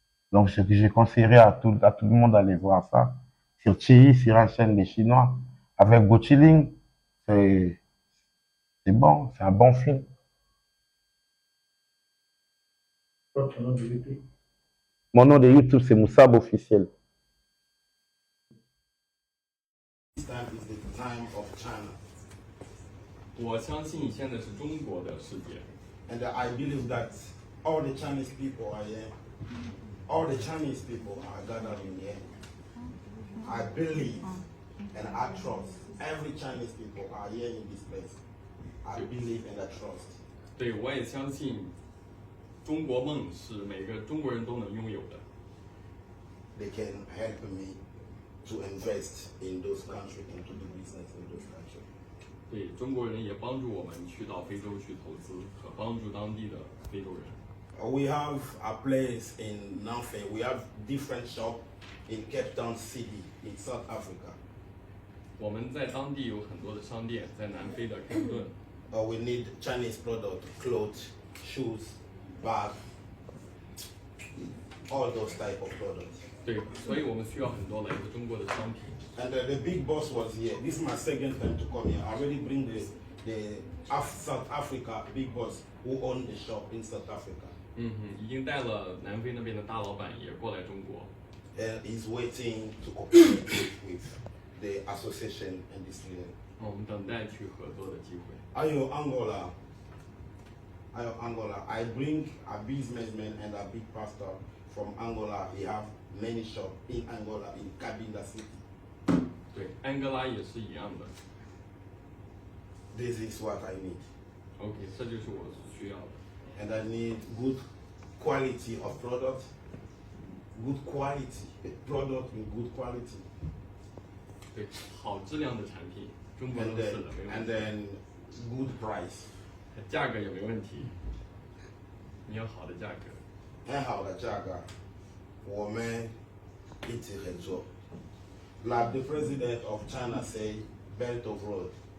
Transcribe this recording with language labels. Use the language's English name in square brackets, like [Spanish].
[French] Donc je conseillerais à tout le monde d'aller voir ça sur Chi, sur la chaîne des Chinois. Avec Go Chilling, c'est bon, c'est un bon film. Mon nom de YouTube, c'est Moussaba officiel. [English] This time is the time of China. [Chinese] 我相信现在是中国的世界。 [English] And I believe that all the Chinese people are here. All the Chinese people are gathering here. I believe and I trust every Chinese people are here in this place. I believe and I trust. [Chinese] 对，我也相信中国梦是每个中国人都能拥有的。 [English] They can help me to invest in those countries and to do business in those countries. [Chinese] 对，中国人也帮助我们去到非洲去投资和帮助当地的非洲人。 [English] We have a place in Namfe. We have different shops in Cape Town City in South Africa. [Chinese] 我们在当地有很多的商店，在南非的开普敦。 [English] We need Chinese products, clothes, shoes, bags, all those type of products. [Chinese] 对，所以我们需要很多来自中国的商品。 [English] And the big boss was here. This is my second time to come here. I already bring the South Africa big boss who own the shop in South Africa. [Chinese] 已经带了南非那边的大老板也过来中国。 [English] And he's waiting to cooperate with the association and this region. [Chinese] 我们等待去合作的机会。 [English] Ayo Angola, I bring a businessman and a big pastor from Angola. He have many shops in Angola, in Cabinda City. [Chinese] 对，安哥拉也是一样的。 [English] This is what I need. [Chinese] OK， 这就是我需要的。 [English] And I need good quality of product. Good quality, a product with good quality. [Chinese] 对，好质量的产品，中国能吃的没问 [English] And [Chinese] 题。 [English] then good price. [Chinese] 价格也没问题，你要好的价格。很好的价格，我们一起合作。 [English] Like the president of China say, Belt of Road.